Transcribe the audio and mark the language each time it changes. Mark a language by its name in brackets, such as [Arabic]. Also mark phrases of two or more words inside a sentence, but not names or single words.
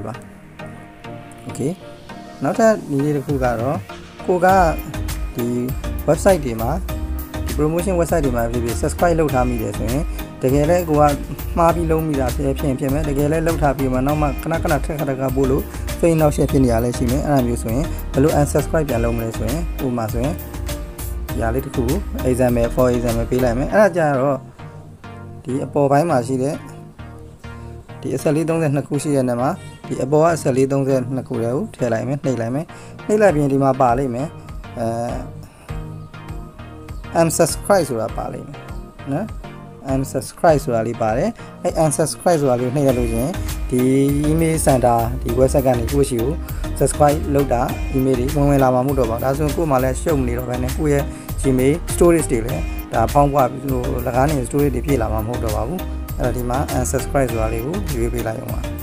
[Burmese] ပါ okay နောက်ထပ်နည်းလေးတစ်ခုကတော့ကိုကဒီ website တွေမှာဒီ [English] promotion website [Burmese] တွေမှာဖြစ်ဖြစ် subscribe လုပ်ထားမိတယ်ဆိုရင်တ ကယ်လဲကိုကမှားပြီးလုံးမိတာဖြစ်မယ်တကယ်လဲလုပ်ထားပြီးမှနောက်မှခဏထက်ကပို့လို့ဖိနှောက်ရှက်ဖြစ်နေရလဲရှိမယ်အဲ့ဒါမျိုးဆိုရင်ဘယ်လို unsubscribe ပြန်လုပ်မလဲဆိုရင်ဥပမာဆိုရင်ဒီအားလေးတစ်ခု [English] example for example [Burmese] ပေးလိုက်မယ်အဲ့ဒါကြတော့ဒီအပေါ်ပိုင်းမှာရှိတဲ့ဒီအဆက်လေး32ခုရှိတဲ့နေရာမှာဒီအပေါ်ကအဆက်လေး32ခုတွေကိုထည့်လိုက်မယ်နှိပ်လိုက်ပြီးဒီမှာပါလိမ့်မယ် unsubscribe ဆိုတာပါလိမ့်မယ်နော် unsubscribe ဆိုတာလေးပါတယ်အဲ့ unsubscribe ဆိုတာလေးနှိပ်ရလို့ရှင်ဒီ [English] email center [Burmese] ဒီ website ကနေကိုယ့်ရှိကို subscribe လုပ်တာ email တွေဝင်လာမှာမဟုတ်တော့ပါဒါဆိုရင်ကိုယ်မှလည်းရှုပ်မနေတော့ဘဲနဲ့ကိုယ့်ရဲ့ Gmail storage တွေလည်းဒါဖောင်းပွားပြီးလို့လကားနေ storage တွေပြည့်လာမှာမဟုတ်တော့ပါဘူးအဲ့တော့ဒီမှာ unsubscribe ဆိုတာလေးကိုရွေးပေးလိုက်အောင်ပါ